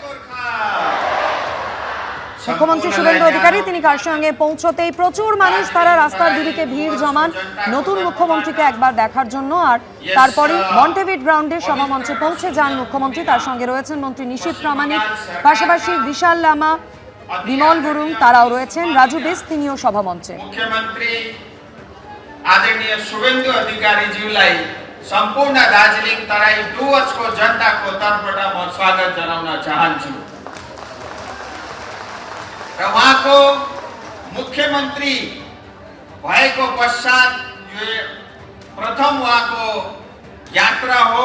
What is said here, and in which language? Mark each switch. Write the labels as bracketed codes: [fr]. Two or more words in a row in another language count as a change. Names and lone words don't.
[bn] মুখ্যমন্ত্রী শুভেন্দু অধিকারী তিনি কার্শিয়াংয়ে পৌঁছতেই প্রচুর মানুষ তারা রাস্তার দুদিকে ভিড় জমান নতুন মুখ্যমন্ত্রীকে একবার দেখার জন্য। আর তারপরে মন্টেভিট গ্রাউন্ডে সভামঞ্চে পৌঁছে যান মুখ্যমন্ত্রী। তার সঙ্গে রয়েছেন মন্ত্রী নিশীথ প্রামাণিক, পাশাপাশি বিশাল লামা, বিমল গুরুং তারাও রয়েছেন, রাজু বেশ তিনিও সভামঞ্চে। [ne] मुख्यमंत्री आदरणीय शुभेन्दु अधिकारीज्यूलाई सम्पूर्ण दार्जिलिङ तराई डुवर्सको जनताको तर्फबाट म स्वागत जनाउन चाहन्छु र उहाँको मुख्यमन्त्री भएको पश्चात यो प्रथम उहाँको यात्रा हो।